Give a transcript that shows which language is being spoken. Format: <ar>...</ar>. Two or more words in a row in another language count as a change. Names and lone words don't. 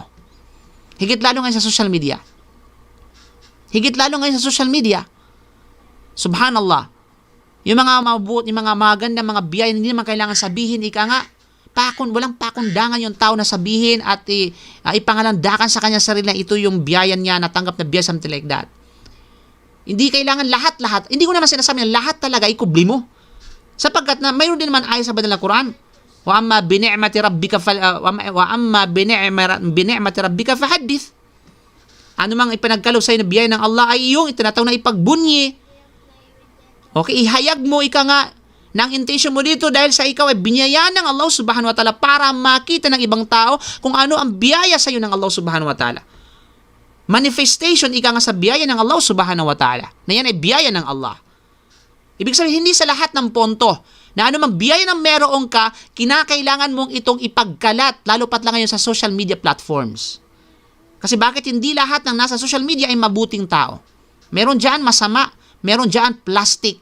<tl>Higit lalo ngayon sa</tl> <en>social media.</en> <tl>Higit lalo ngayon sa</tl> <en>social media.</en> <tl>Subhanallah. Yung mga mabuti, yung mga maganda, mga biyaya, hindi naman kailangan sabihin, ika nga, walang pakundangan yung tao na sabihin at ipangalandakan sa kanya sarili na ito yung biyaya niya, natanggap na biyaya,</tl> <en>something like that.</en> <tl>Hindi kailangan lahat. Hindi ko naman sinasabi na lahat talaga ikubli mo. Sapagkat na mayroon din naman ayat sa banal na Quran.</tl> <ar>وأما بنعمة ربك فحدث.</ar> <tl>Ano mang ipanagkaloob sa'yo na biyaya ng Allah ay iyong itinatawag na ipagbunyi. Okay, ihayag mo ika nga ng intention mo dito dahil sa ikaw ay biniyayaan ng Allah</tl> <ar>سبحانه وتعالى</ar> <tl>para makita ng ibang tao kung ano ang biyaya sa iyo ng Allah</tl> <ar>سبحانه وتعالى.</ar> <tl>Manifestation ika nga sa biyaya ng Allah</tl> <ar>سبحانه وتعالى.</ar> <tl>Na yan ay biyaya ng Allah. Ibig sabihin, hindi sa lahat ng ponto na anumang biyaya ng meron ka, kinakailangan mong itong ipagkalat, lalo pat lang ngayon sa</tl> <en>social media platforms.</en> <tl>Kasi bakit hindi lahat ng nasa</tl> <en>social media</en> <tl>ay mabuting tao? Meron dyan masama, meron dyan plastic.</tl>